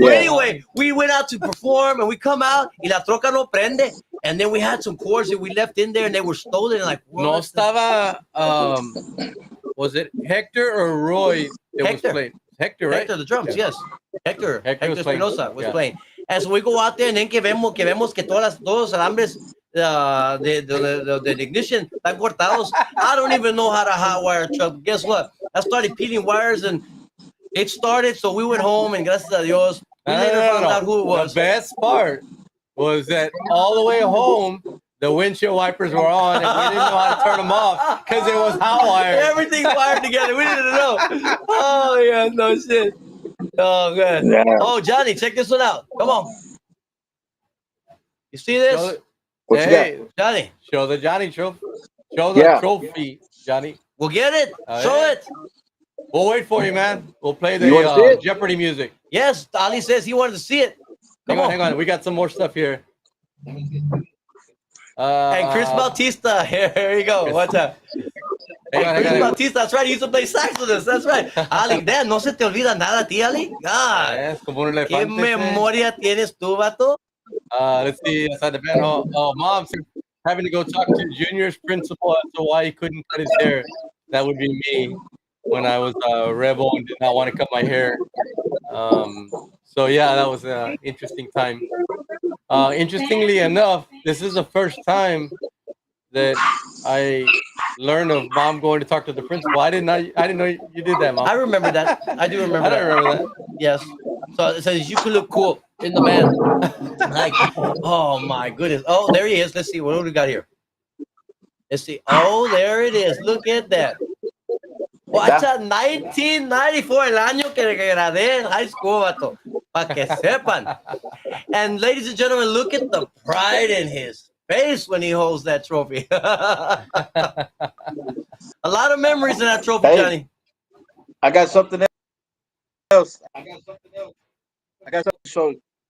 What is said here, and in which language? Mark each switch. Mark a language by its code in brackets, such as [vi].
[en] Well, anyway, we went out to perform and we come out [es] y la troca no prende. [en] And then we had some chords that we left in there and they were stolen. Like, [es] no estaba, [en] was it Hector or Roy that was playing? Hector, right? Hector, the drums, yes. Hector Espinosa was playing. And so we go out there and then [es] que vemos que todos los alambres [en] the ignition [es] están cortados. [en] I don't even know how to hotwire a truck. Guess what? I started peeling wires and it started. So we went home and [es] gracias a Dios, [en] we later found out who it was. The best part was that all the way home, the windshield wipers were on, and we didn't know how to turn them off because it was hot wired. Everything's wired together. We didn't know. Oh, yeah, no shit. Oh, good. Yeah. Oh, Johnny, check this one out. Come on. You see this? Hey, Johnny. Show the Johnny trophy. Show the trophy, Johnny. We'll get it. Show it. We'll wait for you, man. We'll play the Jeopardy music. Yes, Ali says he wanted to see it. Hang on. We got some more stuff here. And Chris Bautista, here you go. What's up? Chris Bautista, that's right. He used to play sax with us. That's right. Ali, Dad, [es] no se te olvida nada a ti, [en] Ali. God. [es] Es como un ¿Qué memoria tienes tú, vato? [en] Let's see, inside the band hall. Oh, mom said having to go talk to Junior's principal as to why he couldn't cut his hair. That would be me when I was a rebel and did not want to cut my hair. So yeah, that was an interesting time. Interestingly enough, this is the first time that I learned of mom going to talk to the principal. I didn't know you did that, mom. I remember that. I do remember I don't that. remember that. Yes. So it says you could look cool in the band. Like, oh my goodness. Oh, there he is. Let's see. What do we got here? Let's see. Oh, there it is. Look at that. Watch out, [es] 1994, el año que gradué en high school, vato. Para que sepan. [en] And ladies and gentlemen, look at the pride in his face when he holds that trophy. A lot of memories in that trophy, Hey, Johnny. I got something else. I got something to Oh, show you.